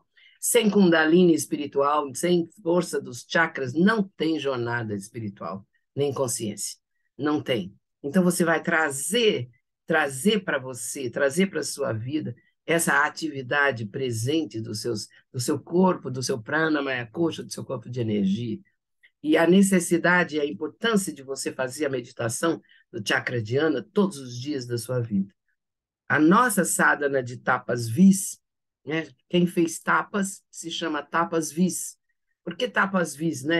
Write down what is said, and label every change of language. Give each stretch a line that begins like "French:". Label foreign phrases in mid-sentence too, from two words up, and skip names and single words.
Portuguese: Sem Kundalini espiritual, sem força dos chakras, não tem jornada espiritual, nem consciência. Não tem. Então você vai trazer para você, trazer para a sua vida essa atividade presente do seu corpo, do seu prana,
Sanskrit: मय कोश,
Portuguese: do seu corpo de energia. E a necessidade e a importância de você fazer a meditação do
Sanskrit: चक्र ध्यान
Portuguese: todos os dias da sua vida. A nossa sadhana de tapas vis, né? Quem fez tapas se chama tapas vis. Por que tapas vis, né?